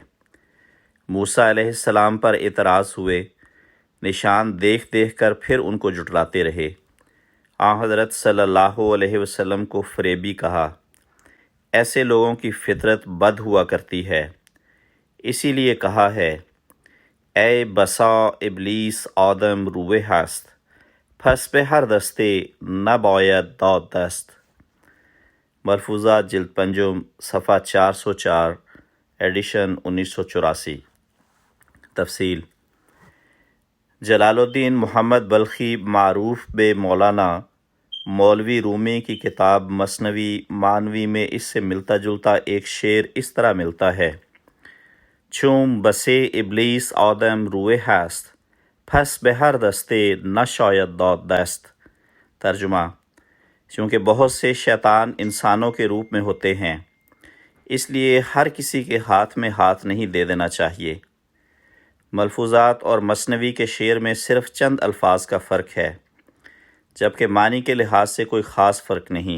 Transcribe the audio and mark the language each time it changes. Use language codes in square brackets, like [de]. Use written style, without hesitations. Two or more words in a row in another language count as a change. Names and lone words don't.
[ur] موسیٰ علیہ السلام پر اعتراض ہوئے، نشان دیکھ دیکھ کر پھر ان کو جھٹلاتے رہے۔ آن حضرت [ar] صلی اللہ علیہ وسلم [ur] کو فریبی کہا۔ ایسے لوگوں کی فطرت بد ہوا کرتی ہے، اسی لیے کہا ہے، [fa] اے بسا ابلیس آدم روئے ہست، پس به هر دسته نباید داد دست۔ [ur] ملفوظات جلد پنجم، صفحہ 404، ایڈیشن 1984۔ تفصیل: جلال الدین محمد بلخی معروف بے مولانا مولوی رومی کی کتاب مثنوی معنوی میں اس سے ملتا جلتا ایک شعر اس طرح ملتا ہے: [fa] چون بسے ابلیس آدم روئے ہست، پس به هر دسته نشاید داد دست۔ [ur] ترجمہ: چونکہ بہت سے شیطان انسانوں کے روپ میں ہوتے ہیں، اس لیے ہر کسی کے ہاتھ میں ہاتھ نہیں دے دینا چاہیے۔ ملفوظات اور مثنوی کے شعر میں صرف چند الفاظ کا فرق ہے، جبکہ معنی کے لحاظ سے کوئی خاص فرق نہیں۔